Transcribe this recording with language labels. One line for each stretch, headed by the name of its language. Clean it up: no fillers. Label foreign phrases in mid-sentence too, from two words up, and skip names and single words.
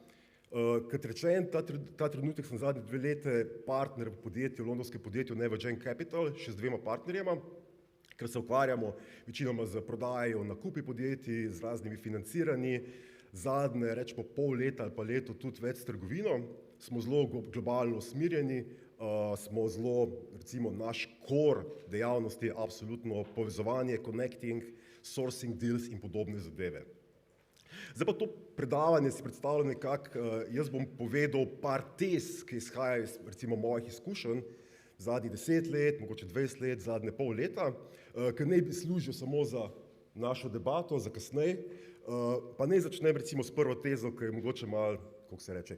Slovenian: Kot rečen, ta trenutek sem zadnje 2 leta partner v podjetju, londonskem podjetju Nevergen Capital, še z 2 partnerjema, ker se ukvarjamo večinoma z prodajo, nakupi podjetij, z raznimi financiranji, zadnje, rečemo, pol leta ali pa leto tudi več s trgovino, smo zelo globalno usmerjeni, smo zelo, recimo, naš core dejavnosti je absolutno povezovanje,
English: connecting, sourcing deals
Slovenian: in podobne zadeve. Zdaj pa to predavanje si predstavljam nekako, jaz bom povedal par tez, ki izhajajo iz, recimo, mojih izkušenj, zadnjih 10 let, mogoče 20 let, zadnje pol leta, ki naj bi služil samo za našo debato, za kasneje, pa naj začnem recimo s prvo tezo, ki je mogoče malo kako se reče.